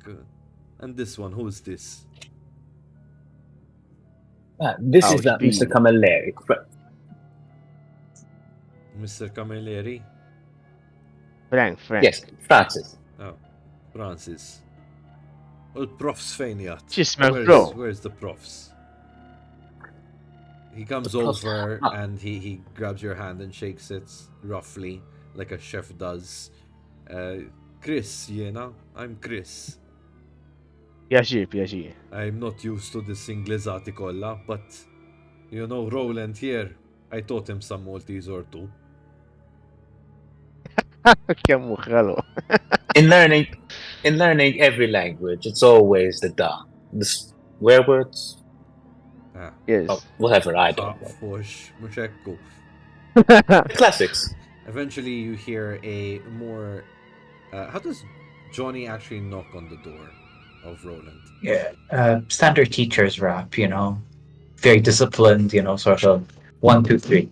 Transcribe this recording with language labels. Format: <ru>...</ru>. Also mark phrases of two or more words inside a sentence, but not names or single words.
<en>And this one, who's this? This is Ouch, Mr. B. Camilleri. Mr. Camilleri? Frank. Yes, Francis. Oh, Francis. Well,</en> <mt>profs fejn jgħat? X'ismek, bro?</mt> <en>Where's the profs? He comes The profs- over Ah. and he grabs your hand and shakes it roughly, like a chef does. Chris, I'm Chris. Pjaċir. I'm not used to this</en> <mt>Inglesati kolla,</mt> <en>but you know Roland here, I taught him some Maltese or two.</en> <mt>Kemm ħelu.</mt> <en>In learning every language, it's always the swear words. Yes. Oh, whatever, I don't know.</en> <mt>Fush, mux ekku.</mt> <en>The classics. Eventually you hear a more... how does Johnny actually knock on the door of Roland? Yeah, standard teacher's rap, very disciplined, sort of 1, 2, 3.</en>